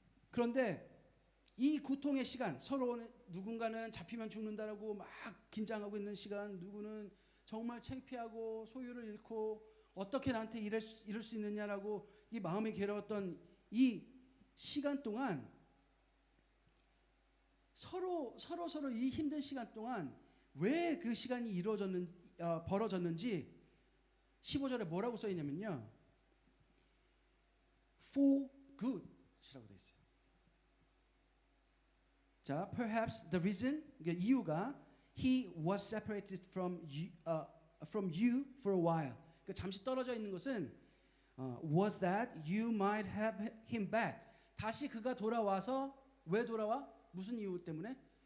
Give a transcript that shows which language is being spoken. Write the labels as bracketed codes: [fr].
[ko] 그런데 이 고통의 시간, 서로 누군가는 잡히면 죽는다라고 막 긴장하고 있는 시간, 누구는 정말 창피하고 소유를 잃고 어떻게 나한테 이럴 수 있느냐라고 이 마음이 괴로웠던 이 시간 동안 서로 이 힘든 시간 동안 왜 그 시간이 벌어졌는지 15절에 뭐라고 써 있냐면요. [en] For good [ko] 이라고 돼 있어요. [en] 자, perhaps the reason, [ko] 이유가 [en] he was separated from you for a while. [ko] 잠시 떨어져 있는 것은 [en] was that you might have him back. [ko] 다시 그가 돌아와서 왜 돌아와? 무슨 이유 때문에?